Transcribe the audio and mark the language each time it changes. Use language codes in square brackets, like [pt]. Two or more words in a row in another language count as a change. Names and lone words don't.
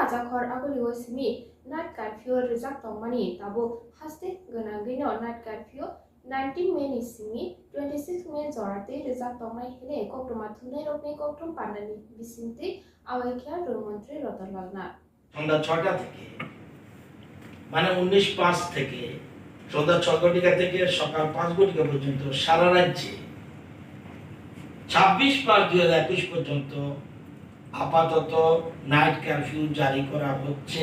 [trp] hor aguli simi [en] night curfew [trp] rizak tongmani tabo haste ganagino [en] night curfew [trp] 19 May ni simi 26 May jorate rizak tongmai hele koktoma thunai rokni koktom panani bisinti awaikhya মন্ত্রী রতনলাল নাথ [bn] সন্ধ্যা ৬টা থেকে মানে 19:05 থেকে সন্ধ্যা ৬টা থেকে সকাল ৫টা পর্যন্ত সারা রাজ্যে ২৬/৫/২০২১ পর্যন্ত আপাতত [en] night curfew [bn] জারি করা হচ্ছে।